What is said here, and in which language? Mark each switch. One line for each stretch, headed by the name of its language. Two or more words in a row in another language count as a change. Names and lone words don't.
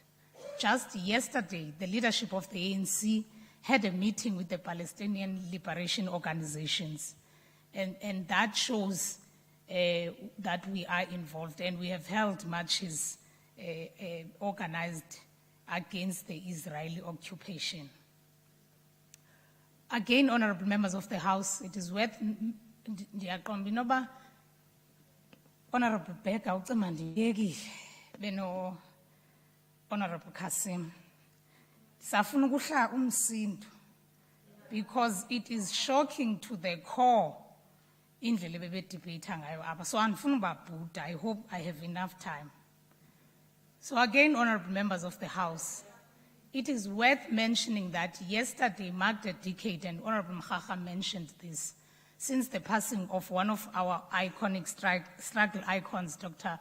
English: Just yesterday, the leadership of the ANC had a meeting with the Palestinian liberation organizations, and that shows that we are involved, and we have held marches organized against the Israeli occupation. Again, honorable members of the House, it is worth Honorable Becker, Beno Honorable Kasim,
Xhosa: safuna ukuhla umsindo,
English: because it is shocking to the core
Xhosa: indlela bebedebate ngayo apha. So andifuna ubabhuda.
English: I hope I have enough time. So again, honorable members of the House, it is worth mentioning that yesterday marked a decade, and Honorable Mkhaga mentioned this, since the passing of one of our iconic struggle icons, Dr.